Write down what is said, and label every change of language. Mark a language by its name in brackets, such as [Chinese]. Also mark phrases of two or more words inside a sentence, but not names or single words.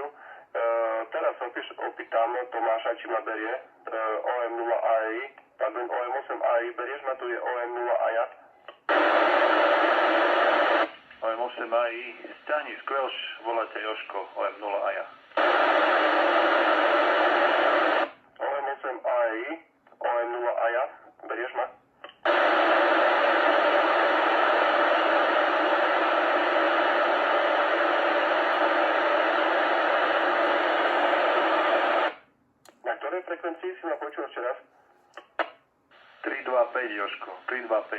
[Slovak] Teraz sa opýtam Tomáša, či ma berie OM0 AI, pardon, OM8 AI, berieš ma, tu je OM0 AJA. OM8 AI, stiahni skvelš, voláte Jožko, OM0 AJA. OM8 AI, OM0 AJA, berieš ma? Na ktorej frekvencii si ma počul ešte raz? 325 Jožko, 325.